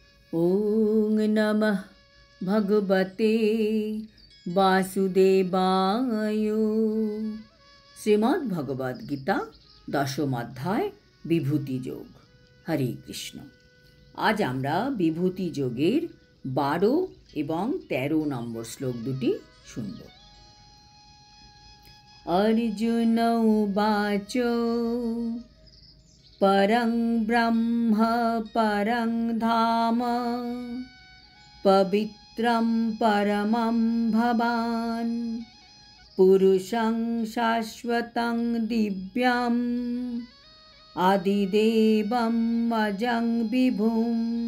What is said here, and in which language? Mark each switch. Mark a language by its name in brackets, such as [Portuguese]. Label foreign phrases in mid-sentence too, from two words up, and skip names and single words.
[Bangla] ওং নমঃ ভগবতে বাসুদেবায়। শ্রীমদ্ ভগবদ গীতা দশম অধ্যায় বিভূতি যোগ। হরে কৃষ্ণ। আজ আমরা বিভূতি যোগের 12 এবং 13 নম্বর শ্লোক দুটি শুনব। [Sanskrit] अर्जुन उवाच परं ब्रह्म परं धाम पवित्रं परमं भवान् पुरुषं शाश्वतं दिव्यम् आदिदेवम् अजं विभुम्